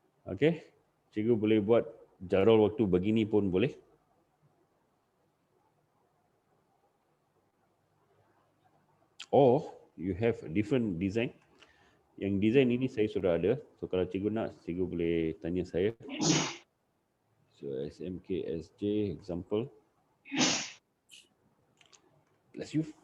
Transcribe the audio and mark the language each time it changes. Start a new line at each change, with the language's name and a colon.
Malay: Okay, cikgu boleh buat jadual waktu begini pun boleh.
English: Or you have a different design.
Malay: Yang design ini saya sudah ada. So kalau cikgu nak, cikgu boleh tanya saya.
English: So SMKSJ example. Bless you.